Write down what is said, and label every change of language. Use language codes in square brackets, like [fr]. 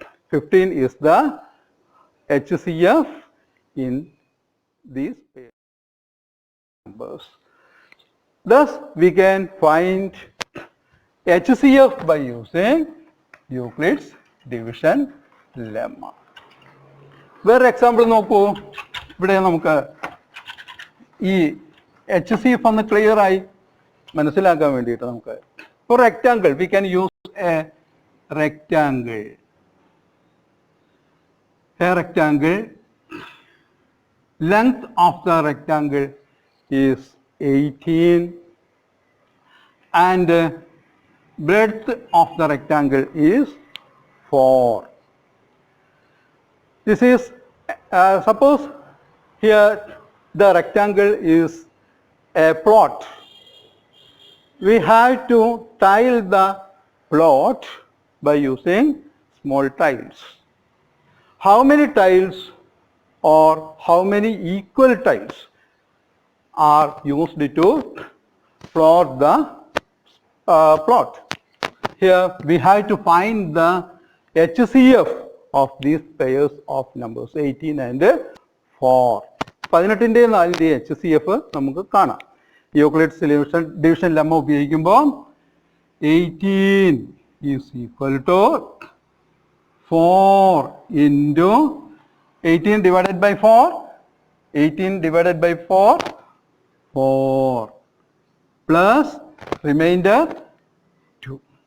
[en] 15 is the HCF in these pair numbers. Thus we can find HCF by using Euclid's division lemma. [ml] വേറെ example നോക്കൂ. ഇവിടെ നമുക്ക് ഈ HCF ഒന്ന് clear ആയി മനസ്സിലാക്കാൻ വേണ്ടിയിട്ട് നമുക്ക് [en] for rectangle we can use a rectangle. A rectangle, length of the rectangle is 18 and breadth of the rectangle is 4. This is suppose here the rectangle is a plot. We have to tile the plot by using small tiles. How many tiles or how many equal tiles are used to plot the plot? Here we have to find the HCF of these pairs of numbers 18 and 4. [ml] 18ന്റെ 4ന്റെ HCF നമുക്ക് കാണാം. [en] Euclid's division lemma [ml] ഉപയോഗിക്കുമ്പോൾ [en] 18 is equal to 4 into 18 divided by 4. 18 divided by 4, 4 plus remainder 2.